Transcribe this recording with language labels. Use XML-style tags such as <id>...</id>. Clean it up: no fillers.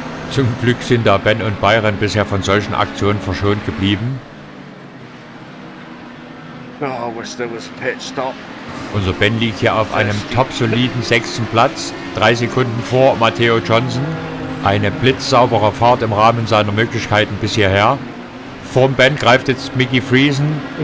<de>Zum Glück sind da Ben und Byron bisher von solchen Aktionen verschont geblieben.</de> <en>Oh, I wish there was a pit stop.</en> <de>Unser Ben liegt hier auf einem top-soliden 6. Platz, 3 Sekunden vor Matteo Johnson. Eine blitzsaubere Fahrt im Rahmen seiner Möglichkeiten bis hierher. Vorm Ben greift jetzt Mickey Friesen.</de>